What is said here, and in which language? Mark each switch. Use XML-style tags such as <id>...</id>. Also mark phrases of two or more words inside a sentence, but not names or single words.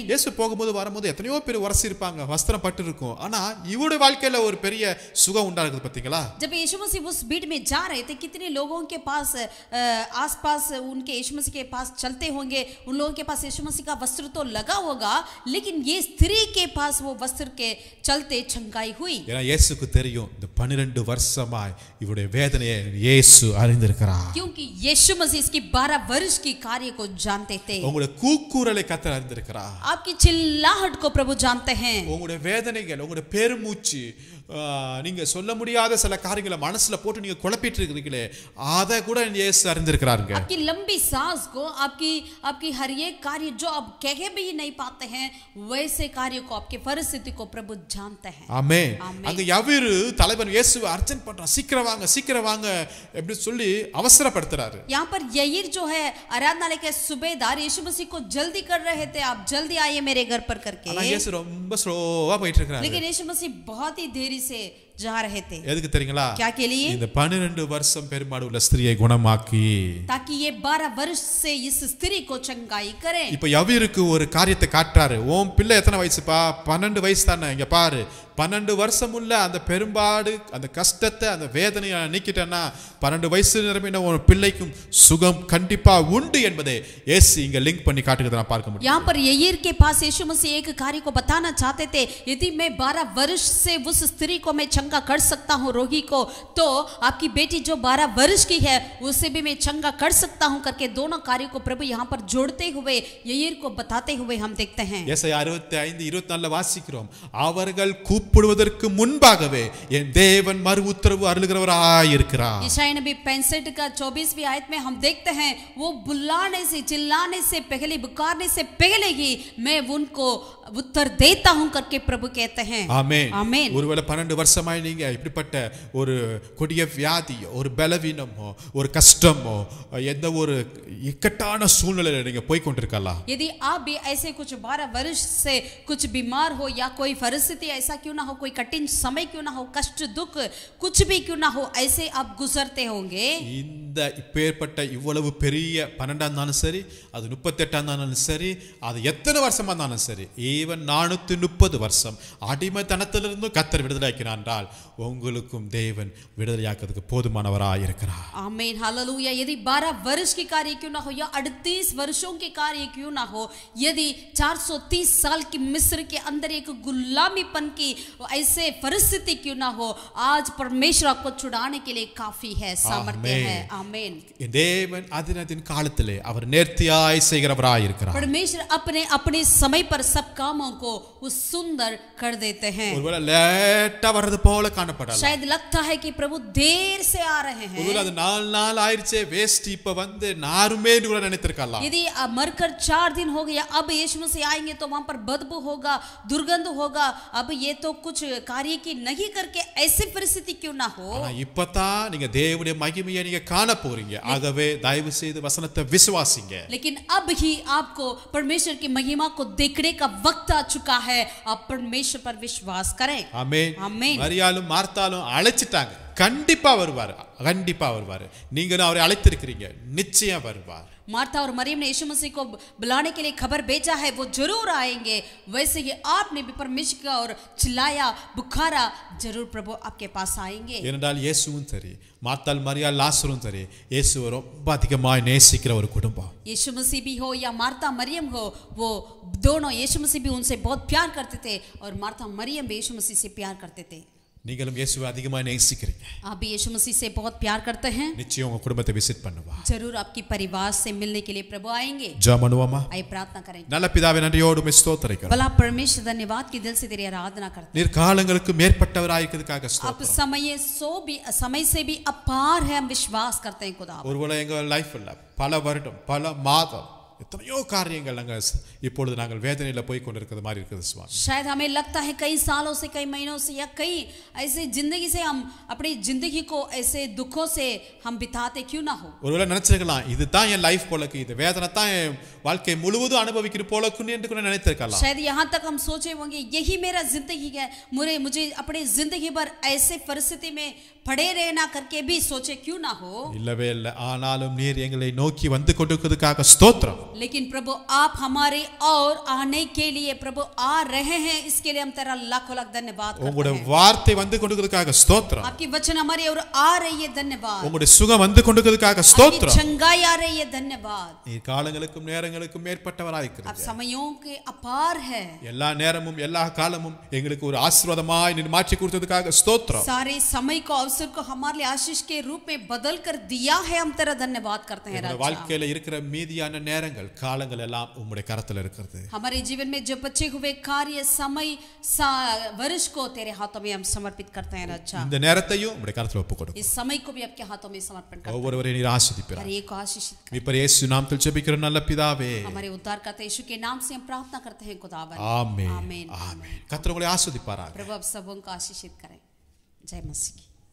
<ta>இயேசு போகும்போது வரும்போது எத்தனையோ பேர் உரசி இருப்பாங்க, வஸ்திரம் பட்டு இருக்கும். ஆனா இவருடைய வாழ்க்கையில ஒரு பெரிய சுகம் உண்டாகுது பாத்தீங்களா?</ta> <hi>जब यीशु मसीह उस भीड़ में जा रहे थे, कितने लोगों के पास आसपास उनके यीशु मसीह के पास चलते होंगे, उन लोगों के पास यीशु मसीह का वस्त्र तो लगा होगा, लेकिन ये स्त्री के पास वो वस्त्र के चलते छंगाई हुई.</hi> <ta>ஏன்னா இயேசுக்கு தெரியும் இந்த 12 வருஷமாய் இவருடைய வேதனையை இயேசு அறிந்திருக்கிறார்.</ta> <hi>क्योंकि यीशु मसीह इसकी 12 वर्ष की कार्य को जानते थे.</hi> <ta>உங்களுடைய கூக்குரலை கர்த்தர் அறிந்திருக்கிறார்.</ta> <hi>आपकी चिल्लाहट को प्रभु जानते हैं.</hi> <ta>உங்களுடைய வேதனைகள், உங்களுடைய பெருமூச்சு, நீங்க சொல்ல முடியாத சில காரியங்களை மனசுல போட்டு நீங்க குழப்பிட்டு இருக்கீங்களே அதை கூட இயேசு அறிந்திருக்கிறாருங்க.</ta> <hi>आपकी लंबी सांस को आपकी हर एक कार्य जो आप कह भी नहीं पाते हैं वैसे कार्य को आपके परिस्थिति को प्रभु जानते हैं.</hi> <ta>ஆமென். அங்க யவீரு தலைவன் இயேசுவை அர்ச்சனை பண்றான். சீக்கிரம் வாங்க எப்படி சொல்லி அவசரப்படுத்துறாரு.</ta> <hi>यहाँ पर यहीर जो है आराधनालय के सूबेदार यीशु मसीह को जल्दी कर रहे थे, आप जल्दी आइए मेरे घर पर करके.</hi> <ta>ஆனா இயேசு ரொம்ப ஸ்லோவா போயிட்டு இருக்காரு.</ta> <hi>लेकिन यीशु मसीह बहुत ही देरी से जा रहे थे.</hi> <ta>எதுக்கு தெரியுங்களா?</ta> <hi>क्या के लिए?</hi> <ta>இந்த 12 வருஷம் பெருமாடு உள்ள ஸ்திரியை குணமாக்கி</ta> <hi>ताकि ये 12 वर्ष से इस स्त्री को चंगाई करे.</hi> <ta>இப்ப யவீருக்கு ஒரு காரியத்தை காட்டுறாரு. உன் பிள்ளை எத்தனை வயசுப்பா? 12 வயசு தானே. இங்க பாரு, 12 வருஷம் உள்ள அந்த பெரும்பாடு, அந்த கஷ்டத்தை, அந்த வேதனையை நீக்கிட்டேன்னா 12 வயசு நிரம்பின ஒரு பிள்ளைக்கும் சுகம் கண்டிப்பா உண்டு என்பதை இயேசு இங்க லிங்க் பண்ணி காட்டுகிறத நான் பார்க்க முடியும்.</ta> <hi>यहाँ पर यहीर के पास यीशु मसीह एक कार्य को बताना चाहते थे. यदि मैं 12 वर्ष से उस स्त्री को मैं चंगा कर सकता हूँ, रोगी को, तो आपकी बेटी जो 12 वर्ष की है उसे भी मैं चंगा कर सकता हूँ करके दोनों कार्यों को प्रभु यहाँ पर जोड़ते हुए यहीर को बताते हुए हम देखते हैं.</hi> <ta>ஏசாயா 65:24 வாசிக்கிறோம். அவர்கள் கூப்பிடுவதற்கு முன்பாகவே என் தேவன் மறு உத்தரவு அருளுகிறவராய் இருக்கிறார்.</ta> <hi>यशायाह नबी 65 का 24वीं आयत में हम देखते हैं वो बुलाने से, चिल्लाने से पहले, पुकारने से पहले ही मैं उनको उत्तर देता हूं करके प्रभु कहते हैं.</hi> <ta>ஆமென். ஆமென். ஒருவேளை 12 வருஷமாய் நீங்க இப்படிப்பட்ட ஒரு கொடிய வியாதியோ, ஒரு பலவீனமோ, ஒரு கஷ்டமோ, எந்த ஒரு இக்கட்டான சூழ்நிலையில நீங்க போய் கொண்டிருக்கலாம்.</ta> <hi>यदि आप भी ऐसे कुछ 12 वर्ष से कुछ बीमार हो या कोई परिस्थिति ऐसा क्यों ना हो, कोई कठिन समय क्यों ना हो, कष्ट दुख कुछ भी क्यों ना हो, ऐसे आप गुजरते होंगे.</hi> <ta>இந்த இப்பேற்பட்ட இவ்வளவு பெரிய 12ஆம் இருந்தாலும் சரி, அது 38ஆம் இருந்தாலும் சரி, அது எத்தனை வருஷமா இருந்தாலும் சரி, ஈவன் 430 வருஷம் அடிமைத்தனத்திலிருந்து கர்த்தர் விடுதலையாக்கினார் என்றால் உங்களுக்கும் தேவன் விடுதலையாக்குறதுக்கு போதுமானவராய் இருக்கிறார்.</ta> <hi>आमीन, हालेलुया. यदि 12 वर्ष की कार्य क्यों ना हो या 38 वर्षों के कार्य क्यों ना हो, यदि 430 साल की मिस्र के अंदर एक गुलामीपन की ऐसे परिस्थिति क्यों ना हो, आज परमेश्वर आपको छुड़ाने के लिए काफी है, सामर्थ्य है. आमीन.</hi> <ta>தேவன் அதினத்தின் காலத்திலே அவர் நேர்த்தியாய் செய்கிறவராய் இருக்கிறார்.</ta> <hi>परमेश्वर अपने अपने समय पर सब कामों को वो सुंदर कर देते हैं.</hi> <ta>ஒருவேளை லேட்டா வர்றது போல காணப்படலாம்.</ta> <hi>शायद लगता है कि प्रभु देर से आ रहे हैं.</hi> <ta>ஒருவேளை அது 4 நாள் ஆயிருச்சே, வேஸ்ட் இப்ப வந்து நாருமேன்னு கூட நினைத்திருக்கலாம்.</ta> <hi>यदि मरकर 4 दिन हो गया, अब यीशु मसीह आएंगे तो वहां पर बदबू होगा, दुर्गंध होगा, अब ये तो कुछ कार्य की नहीं करके ऐसी परिस्थिति क्यों ना हो.</hi> <ta>ஆனா இப்பதான் நீங்க தேவனுடைய மகிமையை நீங்க காண போறீங்க. ஆகவே தயவு செய்து வசனத்தை விசுவாசிங்க.</ta> <hi>लेकिन अब ही आपको परमेश्वर की महिमा को देखने का वक्त आ चुका है. आप परमेश्वर पर विश्वास करें.</hi> <ta>ஆமென். ஆமென். மரியாளும் மார்த்தாலும் அழைச்சிட்டாங்க. கண்டிப்பா வருவார், கண்டிப்பா வருவார். நீங்களும் அவரை அழைத்திருக்கிறீங்க, நிச்சயம் வருவார்.</ta> <hi>मार्था और मरियम ने यीशु मसीह को बुलाने के लिए खबर भेजा है, वो जरूर आएंगे. वैसे ही आपने भी परमेश्वर का और चिल्लाया, बुखारा, जरूर प्रभु आपके पास आएंगे.</hi> <ta>ஏனென்றால் இயேசுவும் சரி, மார்த்தாள் மரியாள் லாசரும் சரி, இயேசுவை ரொம்ப அதிகமாய் நேசிக்கிற ஒரு குடும்பம்.</ta> <hi>यीशु मसीह भी हो या मार्था मरियम हो, वो दोनों, यीशु मसीह भी उनसे बहुत प्यार करते थे और मार्था मरियम भी यीशु मसीह से प्यार करते थे.</hi> <ta>நீங்களும் இயேசுவை அதிகமாய் நேசிக்கிறீங்க.</ta> <hi>आप भी यीशु मसीह से बहुत प्यार करते हैं.</hi> <ta>நிச்சயம் உங்க குடும்பத்தை விசிட் பண்ணுவார்.</ta> <hi>जरूर आपकी परिवार से मिलने के लिए प्रभु आएंगे.</hi> <ta>ஜெபம் பண்ணுவோமா?</ta> <hi>आइए प्रार्थना करें.</hi> <ta>நல்ல பிதாவே, நன்றியோடு உம்மை ஸ்தோத்திரிக்கிறோம்.</ta> <hi>भला परमेश्वर, धन्यवाद की दिल से तेरी आराधना करते हैं.</hi> <ta>நீர் காலங்களுக்கு மேற்பட்டவராய் இருக்கிறதுக்காக</ta> <hi>आप</hi> <ta>ஸ்தோத்திரம்.</ta> <hi>समय से भी अपार है, हम विश्वास करते हैं खुदा.</hi> <ta>ஒருவேளை எங்க லைஃப்ல பல வருடம், பல மாதம், எத்தனையோ காரியங்கள் நாங்கள் இப்பொழுது நாங்கள் வேதனையில போய் கொண்டிருக்கிறது மாதிரி இருக்குது சுவாமி.</ta> <hi>शायद हमें लगता है कई सालों से, कई महीनों से या कई ऐसे जिंदगी से हम अपनी जिंदगी को ऐसे दुखों से हम बिताते क्यों ना हो.</hi> <ta>ஒருவேளை நினைச்சிருக்கலாம், இதுதான் என் லைஃப் போலக்கு, இது வேதனை தான் என் வாழ்க்கை முழுவதும் அனுபவிக்கிற போலக்குன்னு என்று கூட நினைத்திருக்கலாம்.</ta> <hi>शायद यहाँ तक हम सोचे होंगे यही मेरा जिंदगी है, मुझे अपनी जिंदगी भर ऐसे परिस्थिति में पड़े रहना करके भी सोचे क्यों ना हो.</hi> <ta>இல்லவே இல்லை. ஆனாலும் நீர் எங்களை நோக்கி வந்து கொண்டிருக்கிறதுக்காக ஸ்தோத்திரம்.</ta> <hi>लेकिन प्रभु आप हमारे और आने के लिए प्रभु आ रहे हैं, इसके लिए हम तेरा लाखों लाख धन्यवाद करते</hi> <ta>உங்களுடைய</ta> <hi>हैं.</hi> <ta>வார்த்தை வந்து கொண்டிருக்கிறதுக்காக ஸ்தோத்திரம்.</ta> <hi>आपकी वचन हमारे और आ रही है, धन्यवाद.</hi> <ta>உங்களுடைய சுகம் வந்து கொண்டிருக்கிறதுக்காக</ta> <hi>आपकी</hi> <ta>ஸ்தோத்திரம்.</ta> <hi>चंगाई आ रही है, धन्यवाद.</hi> <ta>நீர் காலங்களுக்கும் நேரங்களுக்கும் மேற்பட்டவராய்</ta> <hi>आप</hi> <ta>இருக்கிறீங்க.</ta> <hi>समयों के अपार है.</hi> <ta>எல்லா நேரமும் எல்லா காலமும் எங்களுக்கு ஒரு ஆசீர்வாதமாய் நீர் மாற்றி கொடுத்ததுக்காக ஸ்தோத்திரம்.</ta> <hi>सारे समय को, अवसर को हमारे लिए आशीष के रूप में बदल कर दिया है, हम तेरा धन्यवाद करते हैं</hi> <ta>எங்களுடைய</ta> <hi>राजा.</hi> <ta>வாழ்க்கையில இருக்கிற மீதியான நேரங்கள் நேரங்கள் காலங்கள் எல்லாம் உம்முடைய கரத்தில் இருக்கிறது.</ta> <hi>हमारे जीवन में जो बचे हुए कार्य समय वर्ष को तेरे हाथों में हम समर्पित करते हैं रक्षा.</hi> <ta>இந்த நேரத்தையும் உம்முடைய கரத்தில் ஒப்புக் கொடுக்கிறோம்.</ta> <hi>इस समय को भी आपके हाथों में समर्पण करते हैं.</hi> <ta>ஒவ்வொருவரையும் நீர் ஆசீர்வதிப்பீராக.</ta> <hi>हर एक को आशीषित करें.</hi> <ta>மீட்பர் இயேசு நாமத்தில் ஜெபிக்கிறோம் நல்ல பிதாவே.</ta> <hi>हमारे उद्धारकर्ता यीशु के नाम से हम प्रार्थना करते हैं खुदावन.</hi> <ta>ஆமென்.</ta> <hi>आमीन.</hi> <ta>ஆமென். கர்த்தர் உங்களை ஆசீர்வதிப்பாராக.</ta> <hi>प्रभु आप सबों को आशीषित करें. जय मसीह.</hi>